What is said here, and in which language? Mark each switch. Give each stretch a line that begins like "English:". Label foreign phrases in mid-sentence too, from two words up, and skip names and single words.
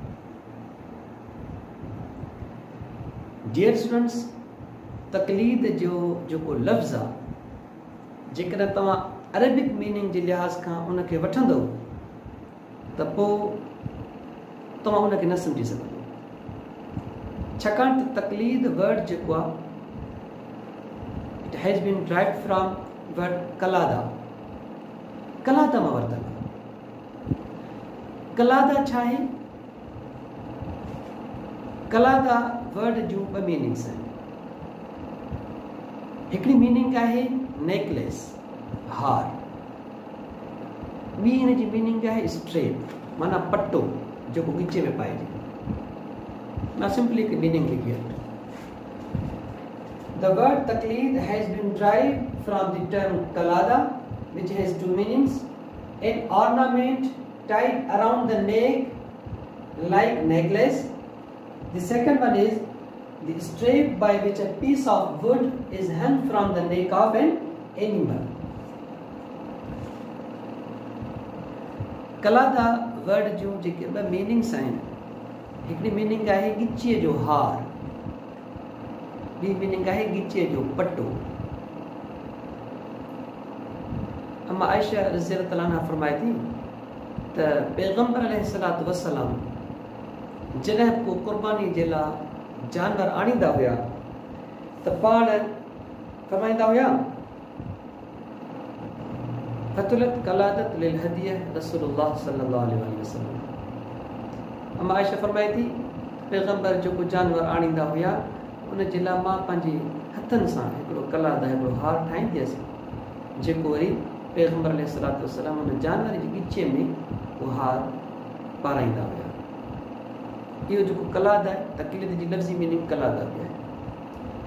English: dear students,
Sindhi: तक़लीद जो जेको लफ़्ज़ आहे, जेकॾहिं तव्हां
English: Arabic meaning
Sindhi: जे लिहाज़ खां उनखे वठंदो त पोइ तव्हां उनखे न सम्झी सघंदो, छाकाणि त तक़लीद वर्ड जेको आहे
English: it has been derived from word kalada.
Sindhi: कलादा मां वरितल आहे। कलादा छा आहे? कलादा वर्ड जूं ॿ मीनिंग्स आहिनि। हिकिड़ी मीनिंग आहे नेकलेस, हार। ॿी हिन जी मीनिंग आहे स्ट्रेप, माना पट्टो जेको ॻिचे में पाइजे। मां सिंपली हिकु मीनिंग लिखी आहे।
English: The word taqleed has been derived from the term kalada, which has two meanings: an ornament tied around the neck like necklace. The second one is the strap by which a piece of wood is hung from the neck of an animal.
Sindhi: कलादा वर्ड जूं जेके ॿ मीनिंग्स आहिनि, हिकिड़ी मीनिंग आहे ॻिचीअ जो हार, ॿी मीनिंग आहे ॻिचीअ जो पट्टो। अम्मा आयशा
Arabic: رضي الله عنها
Sindhi: फरमाए थी त पैगंबर
Arabic: عليه الصلاة والسلام
Sindhi: जॾहिं को क़ुर्बानी जे लाइ जानवर आणींदा हुया त पाण फरमाईंदा हुया
Arabic: فتلت قلادة للهدي رسول الله صلى الله عليه وسلم.
Sindhi: अम्मा आयशा फरमाए थी पैगंबर जेको जानवर आणींदा हुया उन जे लाइ मां पंहिंजे हथनि सां हिकिड़ो कलादा, हिकिड़ो हार ठाहींदी हुअसि, जेको वरी पैगंबर
Arabic: عليه الصلاة والسلام
Sindhi: उन जानवर जे ॻिचे में उहो हार पाराईंदा हुया। इहो जेको कलाद आहे, तक़लीद जी लफ़्ज़ी मीनिंग कलादा बि आहे।